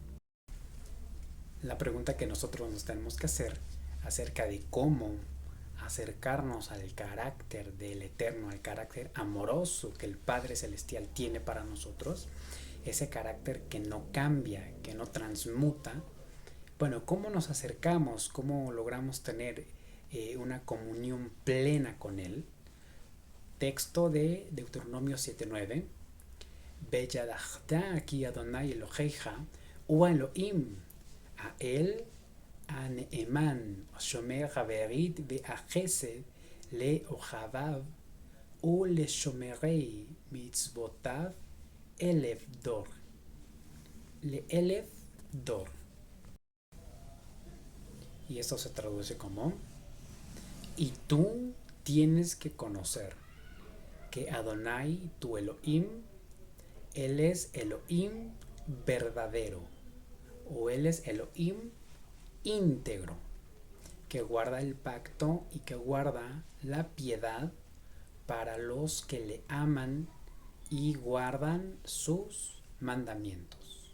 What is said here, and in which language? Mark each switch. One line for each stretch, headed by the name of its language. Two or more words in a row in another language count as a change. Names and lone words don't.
Spanish: La pregunta que nosotros nos tenemos que hacer acerca de cómo acercarnos al carácter del Eterno, al carácter amoroso que el Padre Celestial tiene para nosotros, ese carácter que no cambia, que no transmuta. Bueno, ¿cómo nos acercamos? ¿Cómo logramos tener una comunión plena con Él? Texto de Deuteronomio 7:9.
Hebrew: וידעת כי אדוני אלוהיך הוא אלוהים האל הנאמן שומר הברית והחסד לאוהביו ולשומרי מצוותיו אלף דור. לאלף דור.
Spanish: Y esto se traduce como: y tú tienes que conocer que Adonai, tu Elohim, Él es Elohim verdadero, o Él es Elohim íntegro, que guarda el pacto y que guarda la piedad para los que le aman y guardan sus mandamientos.